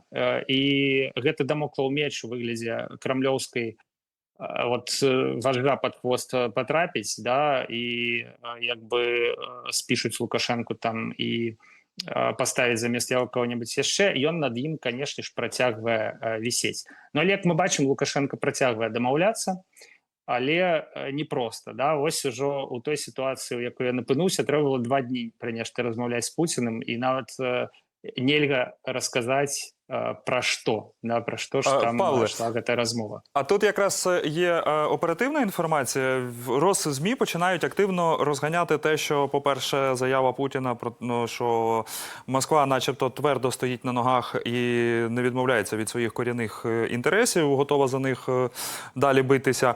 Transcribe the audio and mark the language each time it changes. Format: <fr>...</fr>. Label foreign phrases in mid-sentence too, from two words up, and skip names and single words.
<be>І гэты дамоклаў меч у выглядзе крамлёўскай</be> <ru>вот вожга под хвост</ru> <be>потрапіць, да, і як бы спішуць Лукашенку там і паставіць замест яго кого-нибудь яшчэ, ён над ім, канешне ж, працягвае вісець. Ну, але, як мы бачым, Лукашенко працягвае дамаўляцца, але непроста, да, вось ужо у той сітуацыі, у якой я напынуўся, трэба было 2 дні пра нешта размаўляць з Пуціным, і нават нельга расказаць</be> <uk>про що,</uk> <be>да,</be> <uk>про що ж там йшла ця розмова. А тут якраз є оперативна інформація. ЗМІ починають активно розганяти те, що, по-перше, заява Путіна про, ну, що Москва начебто твердо стоїть на ногах і не відмовляється від своїх корінних інтересів, готова за них далі битися.</uk>